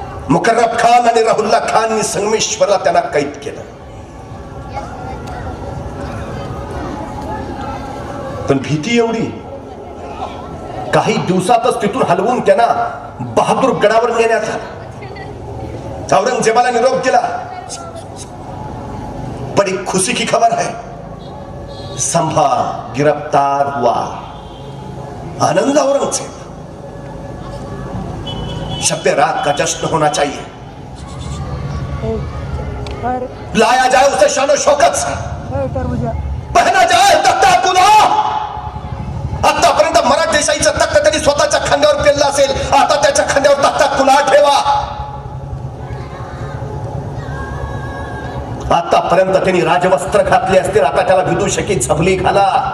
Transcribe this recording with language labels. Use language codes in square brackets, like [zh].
[mr] मुकर्रब खान आणि राहुल्ला खाननी संगमेश्वरला त्यांना कैद केलं. पण भीती एवढी, काही दिवसातच तिथून हलवून त्यांना बहादूर गडावर नेण्यात आलं. औरंगजेबाला निरोप दिला. [hi] बड़ी खुशी की खबर है, संभा गिरफ्तार हुआ. आनंद औरंगजेब, शब रात का जश्न होना चाहिए. लाया जाए उसे शानो शौकत से, पहना जाए तख्ता कुला. [mr] आतापर्यंत मराठेशाहीचं तख्त त्यांनी स्वतःच्या खांद्यावर पेललं असेल, आता त्याच्या खांद्यावर तख्ता कुला ठेवा. आतापर्यंत त्यांनी राजवस्त्र घातले असतील, आता त्याला विदूषकी झबली घाला.